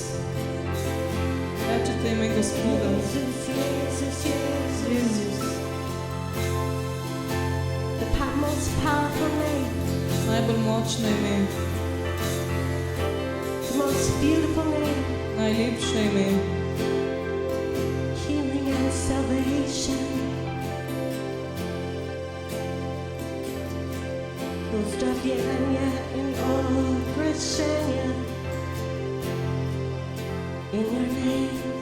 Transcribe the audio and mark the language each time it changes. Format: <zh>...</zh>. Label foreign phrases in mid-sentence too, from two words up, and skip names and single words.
<sl>Rečete ime Gospoda.</sl> <en>Jesus, Jesus, Jesus. The most powerful name,</en> <sl>Najbolj močno ime,</sl> <en>the most beautiful name,</en> <sl>najlepše ime,</sl> <en>healing and salvation.</en> <pl>Uzdrowienia i określenia</pl> <en>in your name.</en>